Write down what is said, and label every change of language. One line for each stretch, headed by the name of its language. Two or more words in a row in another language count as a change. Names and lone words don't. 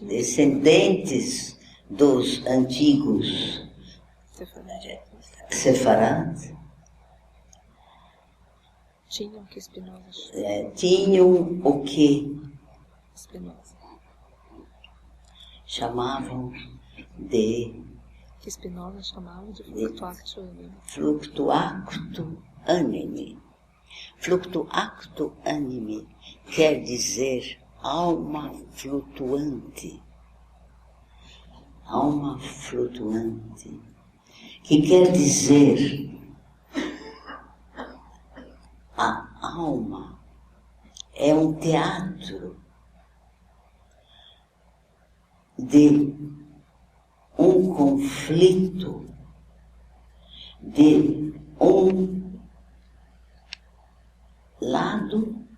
Portuguese: descendentes dos antigos Sefarad, tinham que Spinoza chama tinham o que Spinoza chamavam de que Spinoza chamava de
Latin: fluctuactio animi. Fluctuactio animi. Fluctuactio animi
Portuguese: quer dizer alma flutuante. Alma flutuante. Que quer dizer a alma é um teatro de um conflito, de um lado